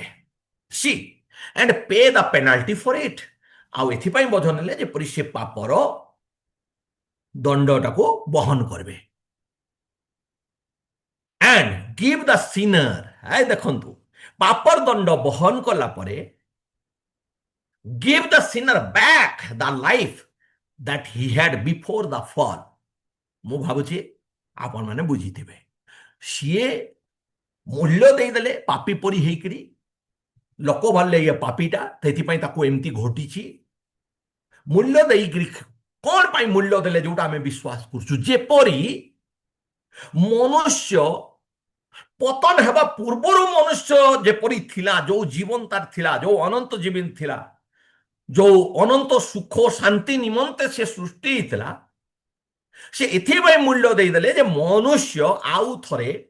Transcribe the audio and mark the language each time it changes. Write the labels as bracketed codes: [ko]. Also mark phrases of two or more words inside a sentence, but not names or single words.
[en] see and pay the penalty for it. [or] ଆଉ ଏଥିପାଇଁ ବୋଝ ନେଲେ ଯେପରି ସେ ପାପର ଦଣ୍ଡଟାକୁ ବହନ କରିବେ। [en] and give the sinner, [or] ଦେଖନ୍ତୁ, ପାପର ଦଣ୍ଡ ବହନ କଲା ପରେ [en] give the sinner back the life that he had before the fall। [or] ମୁଁ ଭାବୁଛି ଆପଣ ମାନେ ବୁଝିଥିବେ, ସିଏ ମୂଲ୍ୟ ଦେଇଦେଲେ ପାପୀ ପରି ହେଇକରି। ଲୋକ ଭାବିଲେ ଇଏ ପାପୀଟା, ସେଥିପାଇଁ ତାକୁ ଏମିତି ଘଟିଛି। ମୂଲ୍ୟ ଦେଇକରି, କଣ ପାଇଁ ମୂଲ୍ୟ ଦେଲେ? ଯୋଉଟା ଆମେ ବିଶ୍ୱାସ କରୁଛୁ, ଯେପରି ମନୁଷ୍ୟ ପତନ ହେବା ପୂର୍ବରୁ ମନୁଷ୍ୟ ଯେପରି ଥିଲା, ଯୋଉ ଜୀବନ ତାର ଥିଲା, ଯୋଉ ଅନନ୍ତ ଜୀବନ ଥିଲା, ଯୋଉ ଅନନ୍ତ ସୁଖ ଶାନ୍ତି ନିମନ୍ତେ ସେ ସୃଷ୍ଟି ହେଇଥିଲା, ସେ ଏଥିପାଇଁ ମୂଲ୍ୟ ଦେଇଦେଲେ ଯେ ମନୁଷ୍ୟ ଆଉ ଥରେ